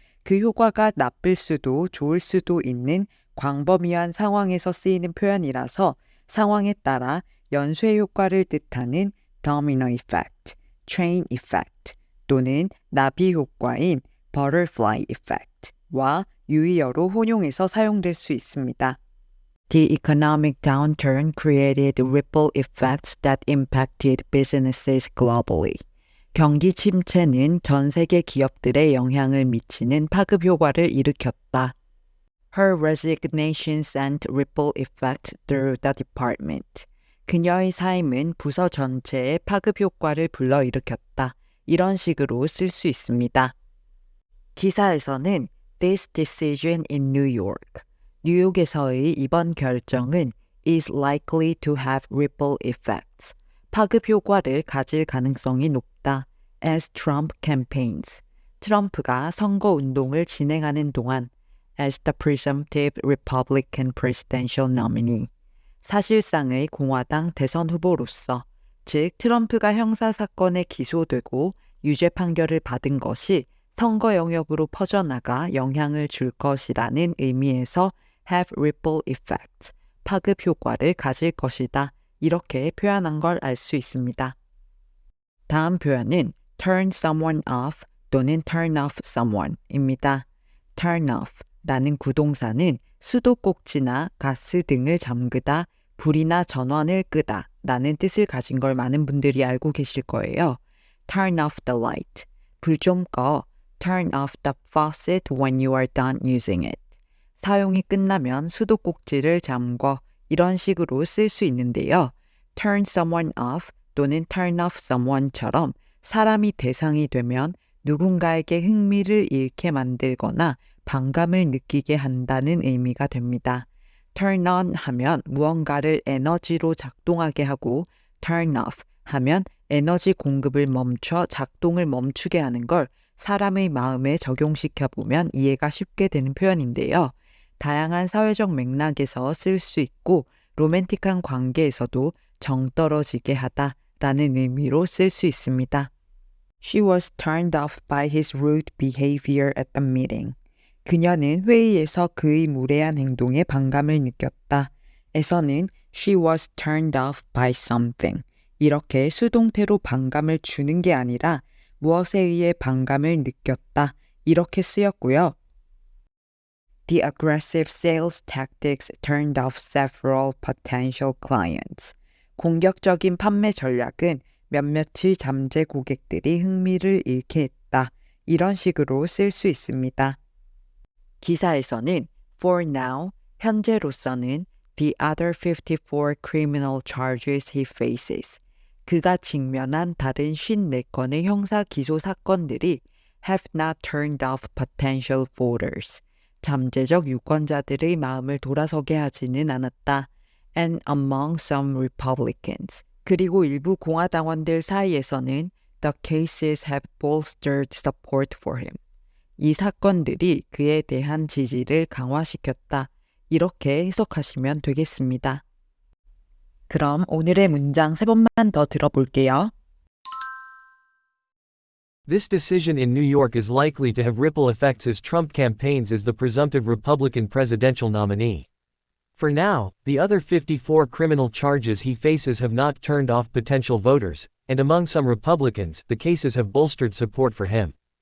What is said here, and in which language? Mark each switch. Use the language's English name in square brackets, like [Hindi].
[Korean] 그 효과가 나쁠 수도 좋을 수도 있는 광범위한 상황에서 쓰이는 표현이라서 상황에 따라 연쇄 효과를 뜻하는 domino effect, chain effect 또는 나비 효과인 butterfly effect와 유의어로 혼용해서 사용될 수 있습니다. [English] The economic downturn created ripple effects that impacted businesses globally. [Korean] 경기 침체는 전 세계 기업들에 영향을 미치는 파급 효과를 일으켰다. [English] Her resignation sent ripple effect through the department. [Korean] 그녀의 사임은 부서 전체에 파급 효과를 불러일으켰다. 이런 식으로 쓸 수 있습니다. 기사에서는 [English] This decision in New York. [Korean] 뉴욕에서의 이번 결정은 [English] is likely to have ripple effects. [Korean] 파급 효과를 가질 가능성이 높다. [English] As Trump campaigns. [Korean] 트럼프가 선거 운동을 진행하는 동안 [English] as the presumptive Republican presidential nominee. [Korean] 사실상의 공화당 대선 후보로서, 즉 트럼프가 형사사건에 기소되고 유죄 판결을 받은 것이 선거 영역으로 퍼져나가 영향을 줄 것이라는 의미에서 [English] have ripple effect, [Korean] 파급 효과를 가질 것이다. 이렇게 표현한 걸 알 수 있습니다. 다음 표현은 turn someone off 또는 turn off someone입니다. turn off 라는 구동사는 수도꼭지나 가스 등을 잠그다, 불이나 전원을 끄다 라는 뜻을 가진 걸 많은 분들이 알고 계실 거예요. [English] turn off the light, [Korean] 불 좀 꺼. [English] turn off the faucet when you are done using it. [Korean] 사용이 끝나면 수도꼭지를 잠궈. 이런 식으로 쓸 수 있는데요. turn someone off 또는 turn off someone처럼 사람이 대상이 되면 누군가에게 흥미를 잃게 만들거나 반감을 느끼게 한다는 의미가 됩니다. turn on 하면 무언가를 에너지로 작동하게 하고 turn off 하면 에너지 공급을 멈춰 작동을 멈추게 하는 걸 사람의 마음에 적용시켜보면 이해가 쉽게 되는 표현인데요. 다양한 사회적 맥락에서 쓸 수 있고 로맨틱한 관계에서도 정떨어지게 하다 라는 의미로 쓸 수 있습니다. [English] She was turned off by his rude behavior at the meeting. [Korean] 그녀는 회의에서 그의 무례한 행동에 반감을 느꼈다. [English] 에서는 she was turned off by something. [Korean] 이렇게 수동태로 반감을 주는 게 아니라 무엇에 의해 반감을 느꼈다. 이렇게 쓰였고요. [English] The aggressive sales tactics turned off several potential clients. [Korean] 공격적인 판매 전략은 몇몇의 잠재 고객들이 흥미를 잃게 했다. 이런 식으로 쓸 수 있습니다. 기사에서는 [English] for now, [Korean] 현재로서는 [English] the other 54 criminal charges he faces. [Korean] 그가 직면한 다른 54건의 형사 기소 사건들이 [English] have not turned off potential voters. [Korean] 잠재적 유권자들의 마음을 돌아서게 하지는 않았다. [English] And among some Republicans. [Korean] 그리고 일부 공화당원들 사이에서는 [English] the cases have bolstered support for him. [Korean] 이 사건들이 그에 대한 지지를 강화시켰다. 이렇게 해석하시면 되겠습니다. 그럼 오늘의 문장 3번만 더 들어볼게요. [English] This decision in New York is likely to have ripple effects as Trump campaigns as the presumptive Republican presidential nominee. For now, the other 54 criminal charges he faces have not turned off potential voters, and among some Republicans, the cases have bolstered support for him.